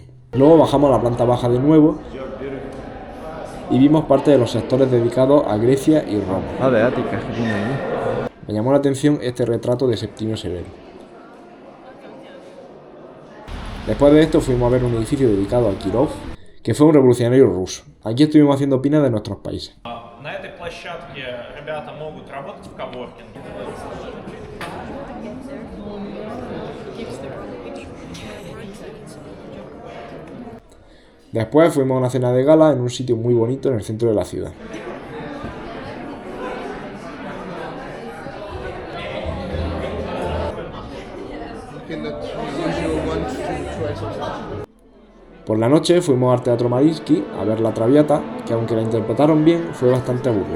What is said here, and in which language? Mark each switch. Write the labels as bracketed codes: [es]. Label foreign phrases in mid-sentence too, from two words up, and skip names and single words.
[es] Luego bajamos a la planta baja de nuevo y vimos parte de los sectores dedicados a Grecia y Roma. De Ática, que tiene ahí. Me llamó la atención este retrato de Septimio Severo. Después de esto fuimos a ver un edificio dedicado a Kirov, que fue un revolucionario ruso. Aquí estuvimos haciendo pinas de nuestros países. [ru] На этой площадке ребята могут работать в коворкинге. [es] Después fuimos a una cena de gala en un sitio muy bonito en el centro de la ciudad. Por la noche fuimos al Teatro Mariinsky a ver La Traviata, que aunque la interpretaron bien, fue bastante aburrida.